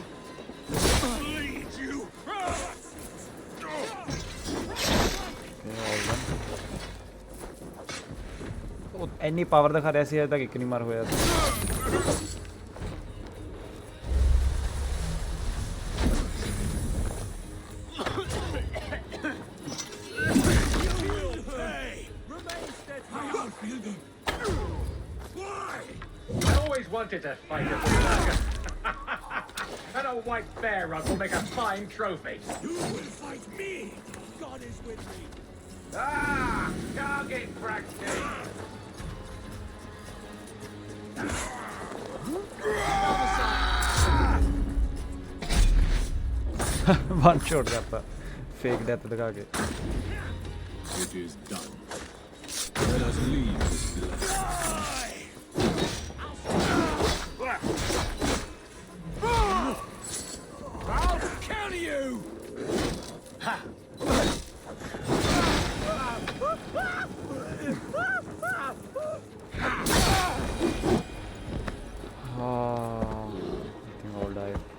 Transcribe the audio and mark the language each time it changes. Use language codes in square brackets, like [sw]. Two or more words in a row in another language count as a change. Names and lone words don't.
[en] Bleed you! [pa] ਉਹ ਇੰਨੀ ਪਾਵਰ ਦਿਖਾ ਰਿਹਾ ਸੀ ਅਜੇ ਤੱਕ ਇੱਕ ਨਹੀਂ ਮਾਰ ਹੋਇਆ [en] I always wanted to fight a dragon. And a white bear rug will make a fine trophy. You will fight me! God is with me! Ah! Target practice! one shot [hi] करता [en] fake death [hi] दिखा के [en] It is done. Let us leave this place. I'll counter you! Ha! I think I'll die.